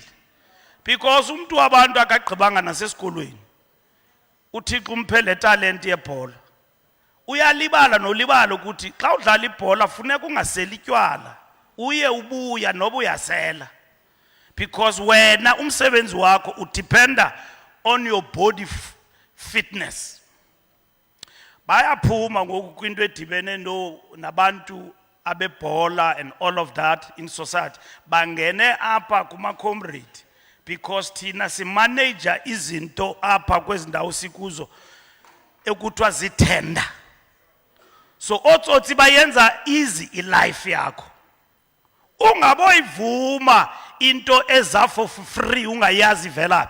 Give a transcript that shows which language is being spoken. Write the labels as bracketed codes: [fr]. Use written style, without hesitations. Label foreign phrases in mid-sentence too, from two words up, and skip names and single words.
[xh] Because umuntu wabantu akagqibanga nasesikolweni. Uthixo umphele talent yebhola. Uyalibala nolibala ukuthi xa udlala ibhola funeka ungaseli itywala. Uye ubuya noba uyasela. Because wena umsebenzi wakho udependa [en] on your body fitness. [xh] Bayaphuma ngoku kwinto edibene nabantu abebhola [en] and all of that in society. [xh] Bangene apha kuma-comrade because thina si-manager izinto apha kwezindawo sikuzo ekuthiwa zithenda. So otsotsi bayenza easy ilife yakho. Ungaboyivuma into eza [en] for free [xh] ungayazi velaphi.